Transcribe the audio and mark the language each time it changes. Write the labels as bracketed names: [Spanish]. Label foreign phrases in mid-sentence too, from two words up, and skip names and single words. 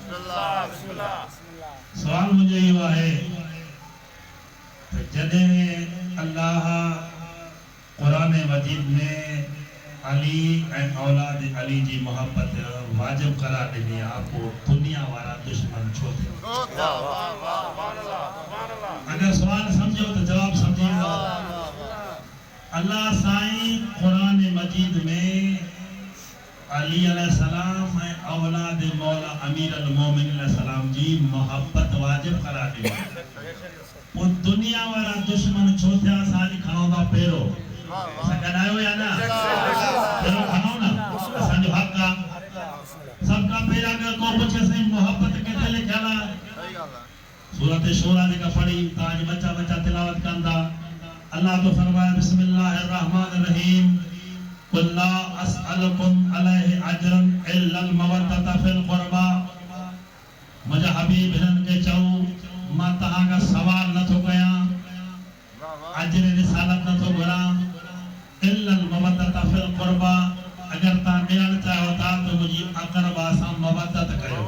[Sindhi] सुवाल मुंहिंजो इहो आहे त जॾहिं अल्लाह क़ुरान मजीद में अली ऐं औलाद अली जी मोहब्बत वाजिब करार ॾिनी आहे पोइ दुनिया वारा दुश्मन छो थियो? [Urdu] اگر سوال سمجھو تو جواب سمجھیے گا. [Sindhi] अल्लाह साईं कुरान मजीद में अली अलैहिस्सलाम ऐं औलाद मौला अमीर अल मोमिन अलैहिस्सलाम जी मोहब्बत वाजिब करार ॾिनी। पोइ दुनिया वारा दुश्मन छो थिया? असांजी खणो था पहिरों गॾायो या न? पहिरों खणो न, असांजो हक़ आहे। सबका पहिरां अगर को पुछे साईं मोहब्बत किथे लिखियल आहे? सूरत शूरा जेका पढ़ी तव्हांजे बच्चा बच्चा तिलावत कंदा। अल्लाह तो फरमाए [Arabic] بسم الله الرحمن الرحيم قل لا أسألكم عليه أجرا إلا المودة في القربى. [Sindhi] मुंहिंजा हबीब हिननि खे चओ मां तव्हां खां सवाल नथो कयां, अजर रिसालत नथो घुरां, [Arabic] إلا المودة في القربى. [Sindhi] अगर तव्हां ॾियणु चाहियो था त मुंहिंजी अक़रबा सां मवद्दत कयो।